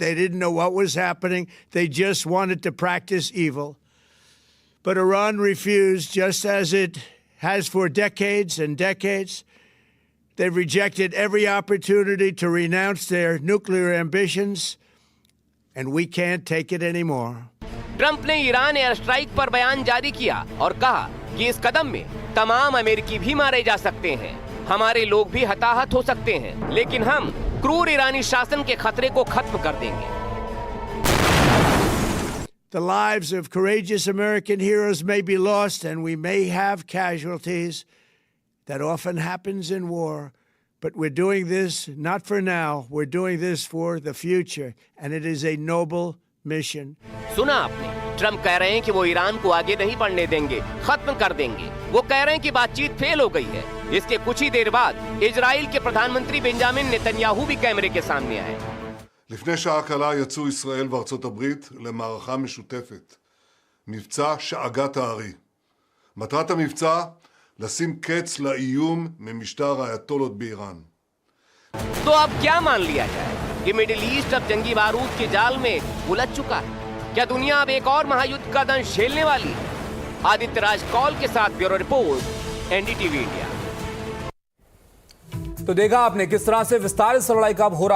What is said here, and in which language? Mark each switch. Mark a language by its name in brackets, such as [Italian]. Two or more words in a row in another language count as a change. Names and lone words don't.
[English] They didn't know what was happening. They just wanted to practice evil. But Iran refused, just as it has for decades and decades. They've rejected every opportunity to renounce their nuclear ambitions, and we can't take it anymore. [Hindi] ट्रंप ने ईरान [English] air strike [Hindi] पर बयान जारी किया और कहा कि इस कदम में तमाम अमेरिकी भी मारे जा सकते हैं, हमारे लोग भी हताहत हो सकते हैं, लेकिन हम क्रूर ईरानी शासन के खतरे को खत्म कर देंगे। [English] The lives of courageous American heroes may be lost and we may have casualties. That often happens in war. But we're doing this not for now. We're doing this for the future. And it is a noble mission. [Hindi] सुना आपने, ट्रंप कह रहे हैं कि वो ईरान को आगे नहीं बढ़ने देंगे, खत्म कर देंगे। वो कह रहे हैं कि बातचीत फेल हो गई है। इसके कुछ ही देर बाद इजराइल के प्रधानमंत्री बेंजामिन नेतन्याहू भी कैमरे के सामने आए। [Hebrew] לפני שעה קלה יצאו ישראל וארצות הברית למערכה משותפת, מבצע שאגת הארי. מטרת המבצע, לשים קץ לאיום ממשטר האייתולות באיראן. [Hindi] तो अब क्या मान लिया जाए कि मिडिल ईस्ट अब जंगी बारूद के जाल में उलझ चुका है? क्या दुनिया अब एक और महायुद्ध का दंश झेलने वाली है? आदित्य राज कौल के साथ [English] bureau report, [Hindi] NDTV इंडिया। तो देखा आपने किस तरह से विस्तारित से लड़ाई का अब हो रहा है।